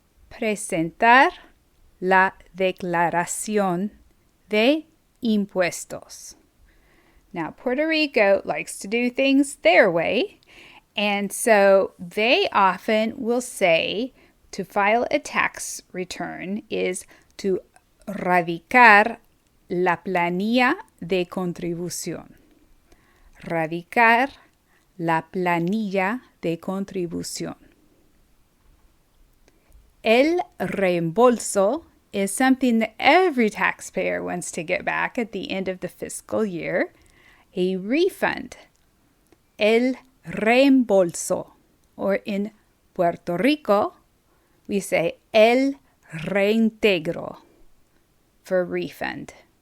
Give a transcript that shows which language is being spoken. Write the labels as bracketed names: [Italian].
[Spanish] Presentar la declaración de impuestos. [English] Now, Puerto Rico likes to do things their way, and so they often will say to file a tax return is to [Spanish] radicar la planilla de contribución. Radicar la planilla de contribución. [English] El reembolso is something that every taxpayer wants to get back at the end of the fiscal year. A refund. El reembolso. Or in Puerto Rico, we say el reintegro for refund.